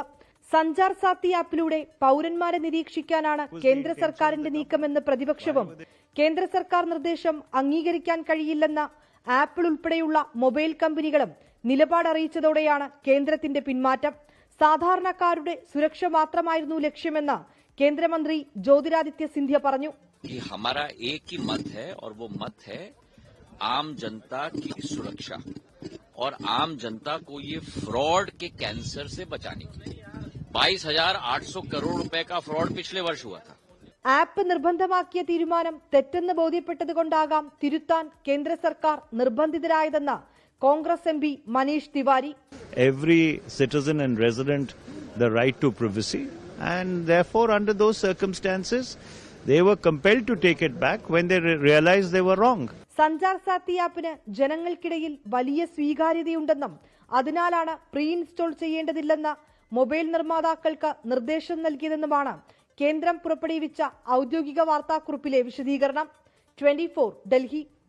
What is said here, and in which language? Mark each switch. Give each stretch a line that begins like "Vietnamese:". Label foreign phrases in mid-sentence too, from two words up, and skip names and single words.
Malayalam: സഞ്ചാർ സാത്തി ആപ്പിലൂടെ പൗരന്മാരെ നിരീക്ഷിക്കാനാണ് കേന്ദ്ര സർക്കാരിന്റെ നീക്കമെന്ന് പ്രതിപക്ഷവും കേന്ദ്ര സർക്കാർ നിർദ്ദേശം അംഗീകരിക്കാൻ കഴിയില്ലെന്ന ആപ്പിൾ ഉൾപ്പെടെയുള്ള മൊബൈൽ കമ്പനികളും നിലപാട് അറിയിച്ചതോടെയാണ് കേന്ദ്രത്തിന്റെ പിന്മാറ്റം. സാധാരണക്കാരുടെ സുരക്ഷ മാത്രമായിരുന്നു ലക്ഷ്യമെന്ന് കേന്ദ്രമന്ത്രി ജ്യോതിരാദിത്യ സിന്ധ്യ പറഞ്ഞു.
Hindi: आम जनता की सुरक्षा और आम जनता को ये फ्रॉड के कैंसर से बचाने के लिए 22,800 करोड़ रुपए का फ्रॉड पिछले वर्ष हुआ था.
Malayalam: ആപ്പ് നിർബന്ധമാക്കിയ തീരുമാനം തെറ്റെന്ന് ബോധ്യപ്പെട്ടതുകൊണ്ടാകാം തിരുത്താൻ കേന്ദ്ര സർക്കാർ നിർബന്ധിതരായതെന്ന് കോൺഗ്രസ് MP മനീഷ് തിവാരി.
English: Every citizen and resident the right to privacy, and therefore under those circumstances they were compelled to take it back when they realized they were wrong.
Malayalam: സഞ്ചാർ സാത്തി ആപ്പിന് ജനങ്ങൾക്കിടയിൽ വലിയ സ്വീകാര്യതയുണ്ടെന്നും അതിനാലാണ്
English: pre install
Malayalam: ചെയ്യേണ്ടതില്ലെന്ന് മൊബൈൽ നിർമ്മാതാക്കൾക്ക് നിർദ്ദേശം നൽകിയതെന്നുമാണ് കേന്ദ്രം പുറപ്പെടുവിച്ച ഔദ്യോഗിക വാർത്താക്കുറിപ്പിലെ വിശദീകരണം. 24 ഡൽഹി.